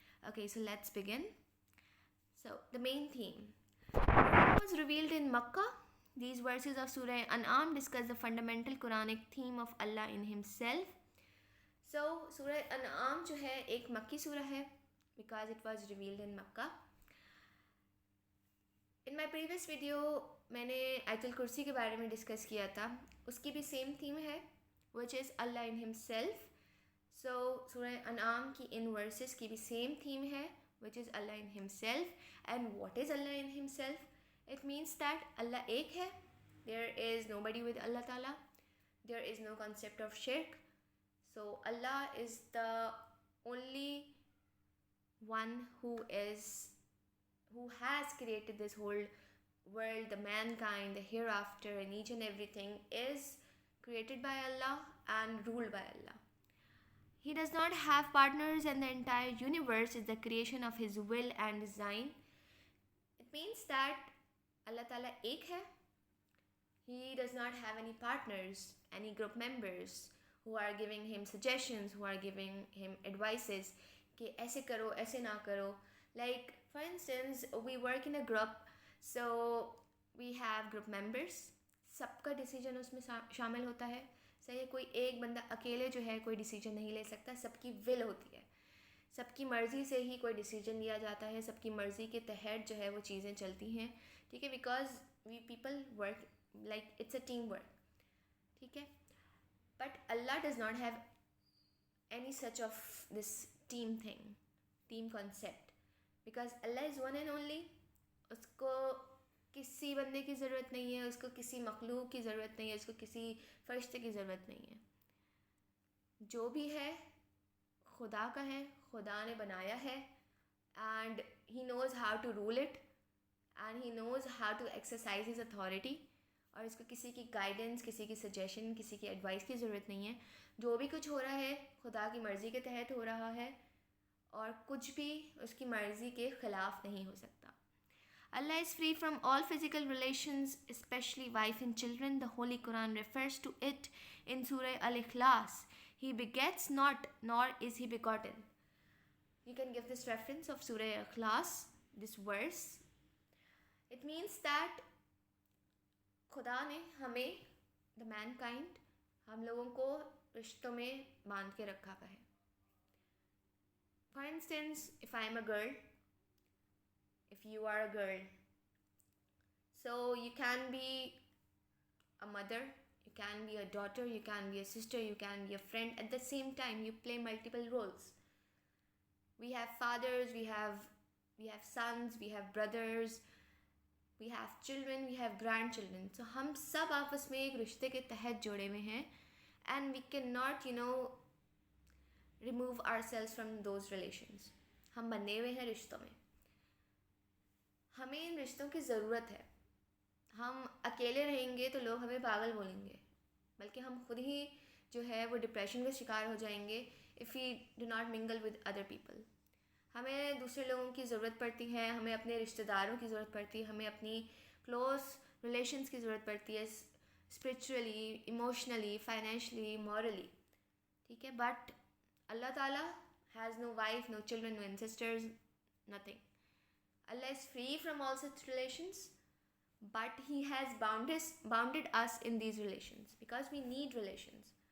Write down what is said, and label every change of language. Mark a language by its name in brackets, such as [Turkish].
[English] Okay, so let's begin. So, the main theme was revealed in Makkah. These verses of Surah An'am discuss the fundamental Quranic theme of Allah in Himself. So, Surah An'am [Hindi] जो है एक मक्की सूरह है [English] because it was revealed in Makkah. In my previous video [Hindi] मैंने आयतुल कुर्सी के बारे में डिस्कस किया था. उसकी भी सेम थीम है [English] which is Allah in Himself. So, Surah An'am की इन verses [Hindi] की भी सेम थीम है [English] which is Allah in Himself. And what is Allah in Himself? It means that [Hindi] Allah ek hai. [English] There is nobody with Allah Ta'ala. There is no concept of shirk. So Allah is the only one who has created this whole world, the mankind, the hereafter, and each and everything is created by Allah and ruled by Allah. He does not have partners, and the entire universe is the creation of His will and design. It means that [Hindi] Allah Ta'ala ek hai. [English] He does not have any partners, any group members who are giving Him suggestions, who are giving Him advices [Hindi] कि ऐसे करो, ऐसे ना करो. [English] Like for instance, we work in a group, so we have group members. [Hindi] सबका decision उसमें शामिल होता है. सही है, कोई एक बंदा अकेले जो है कोई डिसीजन नहीं ले सकता. सबकी विल होती है, सबकी मर्ज़ी से ही कोई डिसीजन लिया जाता है, सबकी मर्ज़ी के तहत जो है वो चीज़ें चलती हैं. ठीक है, [English] Because we people work like it's a team work. [Hindi] ठीक है, [English] But अल्लाह does not have any such of this team thing, team concept, because अल्लाह is one and only. [Hindi] उसको किसी बंदे की ज़रूरत नहीं है, उसको किसी मखलूक की ज़रूरत नहीं है, उसको किसी फरिश्ते की ज़रूरत नहीं है. जो भी है खुदा का है, खुदा ने बनाया है, [English] And he knows how to rule it and he knows how to exercise his authority. [Hindi] और इसको किसी की गाइडेंस, किसी की सजेशन, किसी की एडवाइस की ज़रूरत नहीं है. जो भी कुछ हो रहा है खुदा की मर्ज़ी के तहत हो रहा है, और कुछ भी उसकी मर्ज़ी के ख़िलाफ़ नहीं हो सकता. [English] Allah is free from all physical relations, especially wife and children. The Holy Quran refers to it in Surah Al-Ikhlas. He begets not, nor is He begotten. You can give this reference of Surah Al-Ikhlas, this verse. It means that [Hindi] खुदा ने हमें, the mankind, हम लोगों को रिश्तों में बांध के रखा है. [English] For instance, if I am a girl, if you are a girl, so you can be a mother, you can be a daughter, you can be a sister, you can be a friend. At the same time you play multiple roles. We have fathers, we have sons, we have brothers, we have children, we have grandchildren. [Hindi] So हम सब आपस में एक रिश्ते के तहत जुड़े हुए हैं, [English] and we cannot remove ourselves from those relations. [Hindi] हम बने हुए हैं रिश्तों में, हमें इन रिश्तों की ज़रूरत है. हम अकेले रहेंगे तो लोग हमें पागल बोलेंगे, बल्कि हम खुद ही जो है वो डिप्रेशन का शिकार हो जाएंगे [English] If we do not mingle with other people. [Hindi] हमें दूसरे लोगों की ज़रूरत पड़ती है, हमें अपने रिश्तेदारों की ज़रूरत पड़ती है, हमें अपनी क्लोज रिलेशंस की ज़रूरत पड़ती है, स्पिरिचुअली, इमोशनली, फाइनेंशली, मॉरली. ठीक है, [English] But अल्लाह ताला has no wife, no children, no ancestors, nothing. Allah is free from all such relations, but He has bounded us in these relations because we need relations.